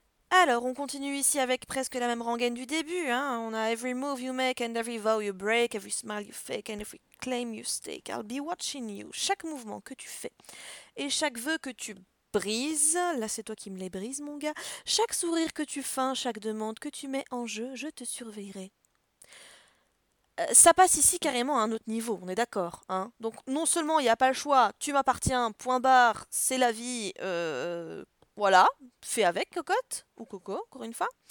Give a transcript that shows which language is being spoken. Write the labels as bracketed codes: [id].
[fr] Alors, on continue ici avec presque la même rengaine du début. Hein. On a [en] « Every move you make and every vow you break, every smile you fake and every claim you stake, I'll be watching you. [fr] Chaque mouvement que tu fais et chaque vœu que tu brises, là c'est toi qui me les brises, mon gars, chaque sourire que tu feins, chaque demande que tu mets en jeu, je te surveillerai. Ça passe ici carrément à un autre niveau, on est d'accord, hein? Donc non seulement il n'y a pas le choix, tu m'appartiens, point barre, c'est la vie, voilà, fais avec cocotte, ou coco, encore une fois.